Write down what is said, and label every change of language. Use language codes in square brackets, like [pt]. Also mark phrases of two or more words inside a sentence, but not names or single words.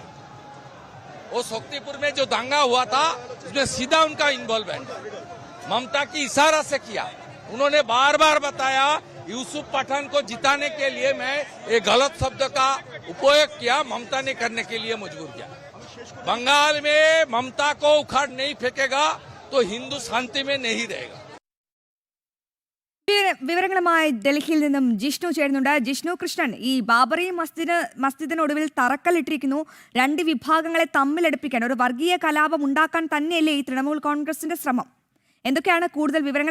[hi] वो शक्तिपुर में जो दंगा हुआ था उसमें सीधा उनका इन्वॉल्वमेंट ममता की इशारा से किया। उन्होंने बार बार बताया यूसुफ पठान को जिताने के लिए मैं एक गलत शब्द का उपयोग किया, ममता ने करने के लिए मजबूर किया। बंगाल में ममता को उखाड़ नहीं फेंकेगा तो हिंदू शांति में नहीं रहेगा। [ml] വിവരങ്ങളുമായി ഡൽഹിയിൽ നിന്നും ജിഷ്ണു ചേരുന്നുണ്ട്. ജിഷ്ണു കൃഷ്ണൻ, ഈ ബാബറി മസ്ജിദിനൊടുവിൽ തറക്കല്ലിട്ടിരിക്കുന്നു. രണ്ട് വിഭാഗങ്ങളെ തമ്മിലടുപ്പിക്കാൻ, ഒരു വർഗീയ കലാപം ഉണ്ടാക്കാൻ തന്നെയല്ലേ ഈ തൃണമൂൽ കോൺഗ്രസിന്റെ ശ്രമം? എന്തൊക്കെയാണ് കൂടുതൽ വിവരങ്ങൾ?